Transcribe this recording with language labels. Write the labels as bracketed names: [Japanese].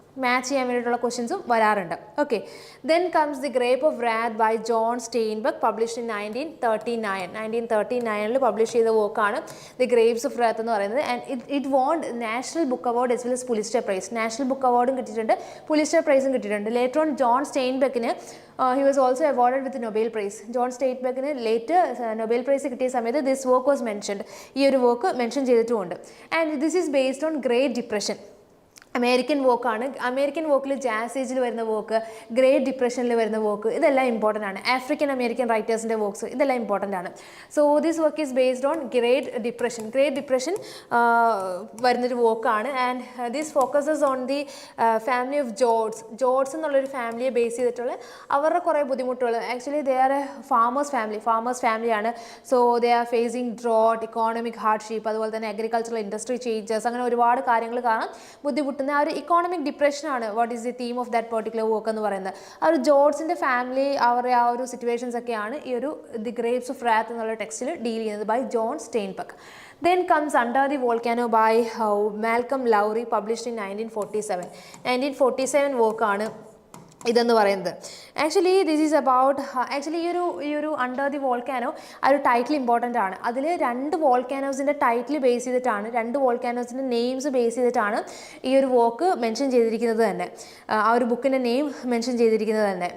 [Malayalam] Match ചെയ്യാൻ വേണ്ടിയിട്ടുള്ള ക്വസ്റ്റ്യൻസും വരാറുണ്ട്. Okay, then comes the grape of റാത്ത് by John സ്റ്റെയിൻബർഗ്, published in 1939 publish ചെയ്ത വർക്കാണ് ദി ഗ്രേപ്സ് ഓഫ് റാത്ത് എന്ന് പറയുന്നത്. [English] and it won [Malayalam] national book award as well as Pulitzer price. National book അവാർഡും കിട്ടിയിട്ടുണ്ട്, പുലിസ്റ്റർ പ്രൈസും കിട്ടിയിട്ടുണ്ട്. [English] Later on John സ്റ്റെയിൻബർഗിന് he was also awarded with Nobel Prize. [Malayalam] John സ്റ്റെയിൻബർഗിന് later Nobel prize കിട്ടിയ സമയത്ത് [English] this work was mentioned, [Malayalam] ഈ ഒരു work mention ചെയ്തിട്ടുമുണ്ട്. [English] And this is based on Great Depression. American വോക്കാണ്. [Malayalam] American വോക്കിൽ jazz ഏജിൽ വരുന്ന walk, great ഡിപ്രഷനിൽ വരുന്ന walk, ഇതെല്ലാം important ആണ്. African American റൈറ്റേഴ്സിൻ്റെ works ഇതെല്ലാം ഇമ്പോർട്ടൻ്റ് ആണ്. [English] So this work is based on Great Depression. [Malayalam] Great depression വരുന്നൊരു വോക്കാണ്. [English] and this focuses on the family of Joads [Malayalam] എന്നുള്ളൊരു ഫാമിലിയെ ബേസ് ചെയ്തിട്ടുള്ള അവരുടെ കുറേ ബുദ്ധിമുട്ടുകൾ. [English] Actually they are a farmers ഫാമിലിയാണ്. So they are facing drought, economic hardship, [Malayalam] അതുപോലെ തന്നെ [English] agricultural industry changes, [Malayalam] അങ്ങനെ ഒരുപാട് കാര്യങ്ങൾ കാണാം. ബുദ്ധിമുട്ടുന്ന ആ ഒരു economic ഡിപ്രഷനാണ് [English] what is the theme of that particular work [Malayalam] എന്ന് പറയുന്നത്. ആ ഒരു ജോർഡ്സിൻ്റെ ഫാമിലി അവരുടെ ആ ഒരു സിറ്റുവേഷൻസ് ഒക്കെയാണ് ഈ ഒരു ദി ഗ്രേപ്സ് ഓഫ് റാത്ത് എന്നുള്ള ടെക്സ്റ്റിൽ ഡീൽ ചെയ്യുന്നത് by John സ്റ്റെയിൻബർഗ്. [English] Then comes Under the Volcano by Malcolm Lowry, published in 1947 [Malayalam] വർക്കാണ് ഇതെന്ന് പറയുന്നത്. [English] actually this is about [Malayalam] ഈ ഒരു അണ്ടർ ദി വോൾക്കാനോ ആ ഒരു ടൈറ്റിൽ ഇമ്പോർട്ടൻ്റ് ആണ്. അതിൽ 2 വോൾക്കാനോസിൻ്റെ ടൈറ്റിൽ ബേസ് ചെയ്തിട്ടാണ്, 2 വോൾക്കാനോസിൻ്റെ നെയിംസ് ബേസ് ചെയ്തിട്ടാണ് ഈ ഒരു വർക്ക് മെൻഷൻ ചെയ്തിരിക്കുന്നത് തന്നെ, ആ ഒരു ബുക്കിൻ്റെ നെയിം മെൻഷൻ ചെയ്തിരിക്കുന്നത് തന്നെ.